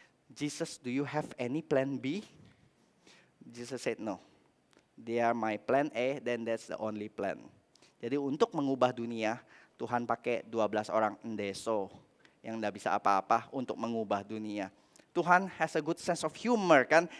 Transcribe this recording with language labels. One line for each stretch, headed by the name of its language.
English: Jesus, do you have any plan B? Jesus said no. They are my plan A, then that's the only plan.
Indonesian: Jadi untuk mengubah dunia, Tuhan pakai 12 orang endeso yang tidak bisa apa-apa untuk mengubah dunia.
English: Tuhan has a good sense of humor kan.